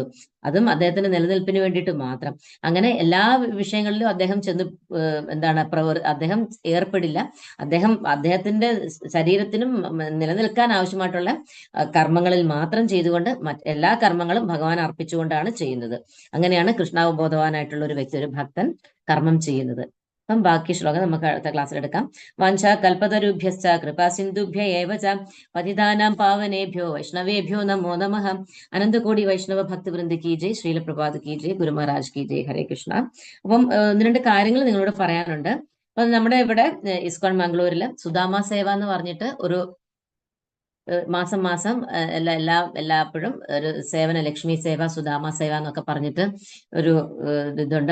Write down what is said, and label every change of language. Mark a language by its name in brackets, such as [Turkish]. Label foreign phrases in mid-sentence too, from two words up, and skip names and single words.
[Malayalam] അതും അദ്ദേഹത്തിന്റെ നിലനിൽപ്പിന് വേണ്ടിയിട്ട് മാത്രം. അങ്ങനെ എല്ലാ വിഷയങ്ങളിലും അദ്ദേഹം അദ്ദേഹം ഏർപ്പെടില്ല. അദ്ദേഹത്തിന്റെ ശരീരത്തിനും നിലനിൽക്കാൻ ആവശ്യമായിട്ടുള്ള കർമ്മങ്ങളിൽ മാത്രം ചെയ്തുകൊണ്ട് എല്ലാ കർമ്മങ്ങളും ഭഗവാൻ അർപ്പിച്ചുകൊണ്ടാണ് ചെയ്യുന്നത്. അങ്ങനെയാണ് കൃഷ്ണാവബോധവാനായിട്ടുള്ള ഒരു വ്യക്തി, ഒരു ഭക്തൻ കർമ്മം ചെയ്യുന്നത്. അപ്പം ബാക്കി ശ്ലോകം നമുക്ക് അടുത്ത ക്ലാസ്സിൽ എടുക്കാം. [Sanskrit] വാഞ്ചാ കൽപതരുഭ്യശ്ച കൃപാ സിന്ധുഭ്യ ഏവ ച പതിതാനാം പാവനേഭ്യോ വൈഷ്ണവേഭ്യോ നമോ നമഃ. [Hindi] अनंतकोटि वैष्णव भक्तवृंद की जय, श्रील प्रभात की जय, गुरु महाराज की जय. [Malayalam] ഹരേ കൃഷ്ണ. അപ്പം 1-2 കാര്യങ്ങൾ നിങ്ങളോട് പറയാനുണ്ട്. അപ്പൊ നമ്മുടെ ഇവിടെ ഇസ്കോൺ മംഗളൂരില് സുദാമ സേവ എന്ന് പറഞ്ഞിട്ട് ഒരു മാസം എല്ലാപ്പോഴും ഒരു സേവന, ലക്ഷ്മി സേവ, സുദാമ സേവ എന്നൊക്കെ പറഞ്ഞിട്ട് ഒരു ഇതുണ്ട്.